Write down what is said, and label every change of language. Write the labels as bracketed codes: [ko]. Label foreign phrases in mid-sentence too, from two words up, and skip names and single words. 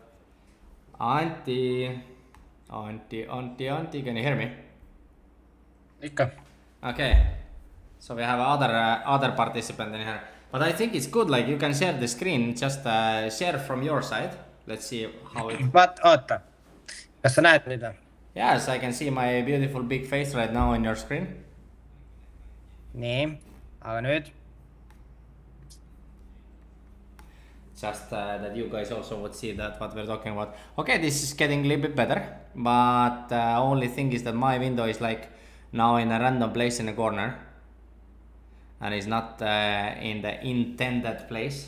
[en] Antti, can you hear me? [et] Ikka. [en] Okay, so we have other participant in here, but I think it's good. Like you can share the screen, just share from your side. Let's see how it. [et] But oota, kas sa näed mida? [en] Yes, I can see my beautiful big face right now on your screen. [et] Nii, aga nüüd? [en] Just that you guys also would see that what we're talking about. Okay, this is getting a little bit better, but only thing is that my window is like now in a random place in the corner and it's not in the intended place.